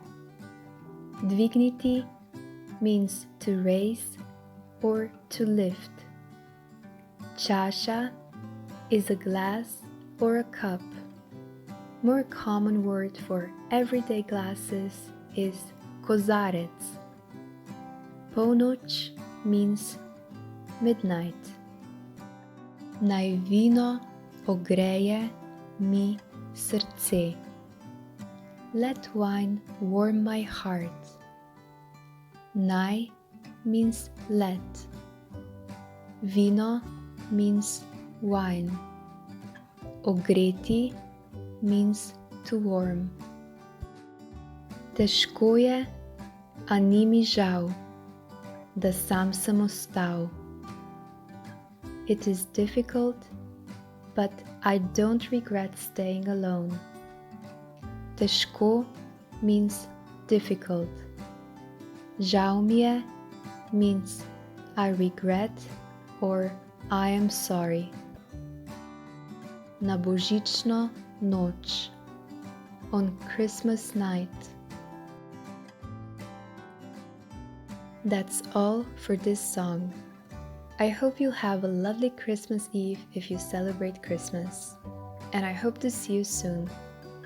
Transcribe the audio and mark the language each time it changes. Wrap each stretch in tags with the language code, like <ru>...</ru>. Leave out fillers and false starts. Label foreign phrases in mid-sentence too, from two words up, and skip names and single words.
<en>Dvigniti means to raise or to lift. Čaša is a glass or a cup. More common word for everyday glasses is kozarec. Polnoč means midnight.</en> <sl>Naj vino ogreje mi srce.</sl> <en>Let wine warm my heart. Naj means let. Vino means wine. Ogreti means to warm.</en> <sl>Težko je, a ni mi žal, da sam sem ostal.</sl> <en>It is difficult, but I don't regret staying alone. Težko means difficult.</en> <sl>Žao mi je</sl> <en>means I regret or I am sorry.</en> <sl>Na božično noč,</sl> <en>on Christmas night. That's all for this song. I hope you'll have a lovely Christmas Eve if you celebrate Christmas. And I hope to see you soon.</en>